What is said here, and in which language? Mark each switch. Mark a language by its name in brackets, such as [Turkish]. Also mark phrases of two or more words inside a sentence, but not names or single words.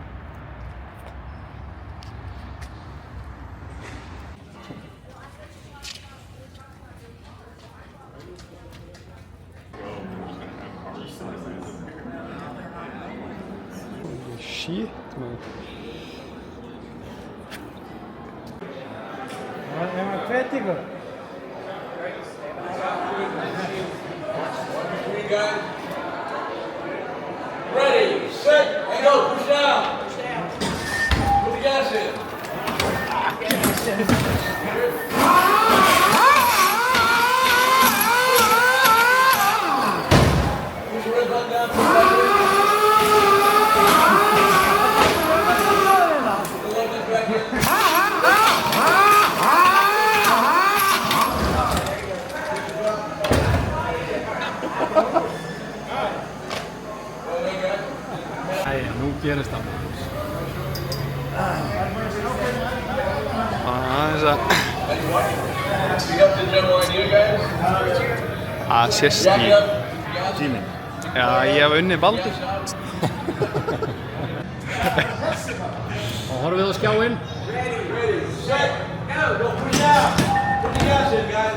[Icelandic] Shit, maður. Það er hvet ykkur. [English] Ready, set, and go. Push down. Put the gas in. Push your red button down. Push the left leg back in. [Icelandic] Æja, nú gerist það. Aðeins að... [English] Speak up the general idea, guys. [Icelandic] Það sést [English] Back [Icelandic] í [English] up. [Icelandic] tíminn. Já, ég hef unnið Baldur. Og horfið á skjáinn. [English] Ready, set, go. Go push down. Put the gas in, guys.